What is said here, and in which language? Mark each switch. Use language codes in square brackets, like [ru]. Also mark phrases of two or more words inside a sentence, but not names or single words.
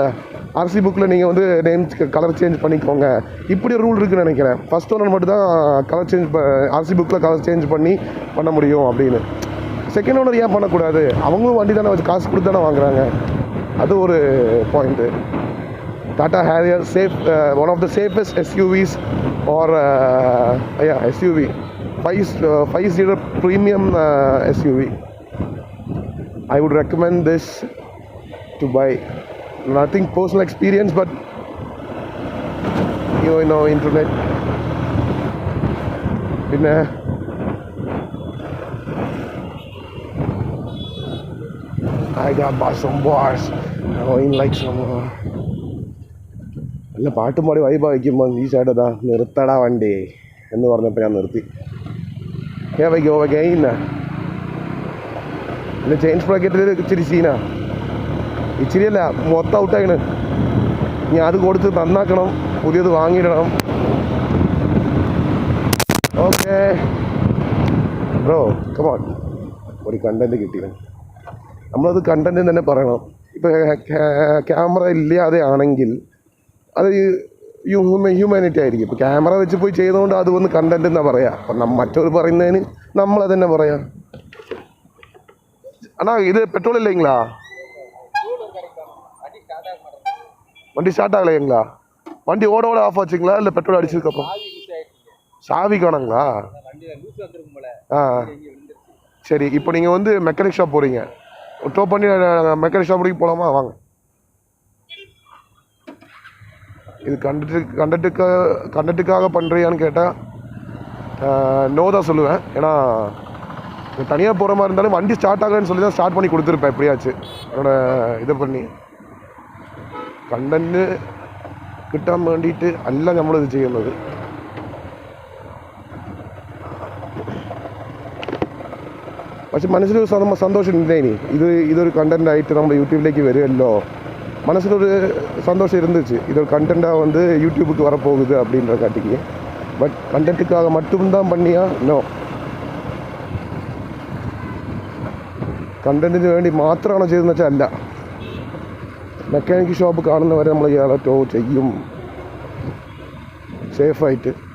[ta] ஆர்சி புக்கில் நீங்கள் வந்து [en] name color change [ta] பண்ணிக்கோங்க, இப்படி ரூல் இருக்குதுன்னு நினைக்கிறேன். ஃபஸ்ட் ஓனர் மட்டும் தான் [en] color change [ta] ஆர்சி புக்கில் [en] color change [ta] பண்ண முடியும் அப்படின்னு. செகண்ட் ஓனர் ஏன் பண்ணக்கூடாது? அவங்களும் வண்டி தானே வச்சு காசு கொடுத்து தானே வாங்குறாங்க. அது ஒரு பாயிண்ட்டு. [en] டாடா ஹேரியர் one of the safest SUVs or SUV 5-seater premium SUV. I would recommend this to buy. Nothing personal experience, but you know internet. [ml] പിന്നെ [en] I got some bars going like some [ml] നല്ല പാട്ടും പാടി വൈബാ വയ്ക്കുമ്പോൾ ഈ ചേട്ടതാ നിർത്തടാ വണ്ടി എന്ന് പറഞ്ഞപ്പോൾ ഞാൻ നിർത്തി. പിന്നെ ചെയിൻ സ്പ്രാക്കറ്റിൽ ഇച്ചിരി സീനാ. ഇച്ചിരിയല്ല, മൊത്തം ഔട്ടായിണ്. ഇനി അത് കൊടുത്ത് നന്നാക്കണം, പുതിയത് വാങ്ങിയിടണം. [en] okay bro, come on. [ml] ഒരു കണ്ടൻറ്റ് കിട്ടിയത് നമ്മളത് കണ്ടൻറ്റ് തന്നെ പറയണം. ഇപ്പോൾ ക്യാമറ ഇല്ലാതെ ആണെങ്കിൽ അത് ഹ്യൂമാനിറ്റി ആയിരിക്കും. ഇപ്പോൾ ക്യാമറ വെച്ച് പോയി ചെയ്തുകൊണ്ട് അത് വന്ന് കണ്ടൻറ്റ് എന്നാ പറയാം. അപ്പം മറ്റൊരു പറയുന്നതിന് നമ്മളത് തന്നെ പറയാം. [ta] அண்ணா இது பெட்ரோல் இல்லைங்களா? வண்டி ஸ்டார்ட் ஆகலைங்களா? வண்டி ஓட ஆஃப் ஆச்சுங்களா இல்லை பெட்ரோல் அடிச்சதுக்கப்புறம்? சாவி காணுங்களா? ஆ சரி, இப்போ நீங்கள் வந்து [en] mechanic shop [ta] போகிறீங்க, டோ பண்ணி [en] mechanic shop [ta] வரைக்கும் போகலாமா? வாங்க. இது கண்டக்டுக்காக பண்ணுறியான்னு கேட்டால் நோ தான் சொல்லுவேன். ஏன்னா தனியாக போகிற மாதிரி இருந்தாலும் வண்டி ஸ்டார்ட் ஆகலன்னு சொல்லி தான் ஸ்டார்ட் பண்ணி கொடுத்துருப்பேன் எப்படியாச்சு என்னோட இதை பண்ணி. [ml] കണ്ടന്റ് കിട്ടാൻ വേണ്ടിയിട്ട് അല്ല നമ്മളിത് ചെയ്യുന്നത്. പക്ഷെ മനസ്സിലൊരു സന്തോഷം ഇല്ലേനി, ഇതൊരു കണ്ടൻ്റായിട്ട് നമ്മുടെ യൂട്യൂബിലേക്ക് വരുമല്ലോ, മനസ്സിലൊരു [ta] சந்தோஷம் இருந்துச்சு. இது ஒரு கண்டென்ட்டாக வந்து யூடியூபுக்கு வரப்போகுது அப்படின்ற காட்டிக்கு. பட் கண்டென்ட்டுக்காக மட்டும்தான் பண்ணியா? நோ. [ml] കണ്ടന്റിന് വേണ്ടി മാത്രമാണോ ചെയ്തതെന്ന് വെച്ചാൽ അല്ല. [en] mechanic shop [ml] കാണുന്നവരെ നമ്മൾ ഇയാളെ ടോ ചെയ്യും സേഫായിട്ട്.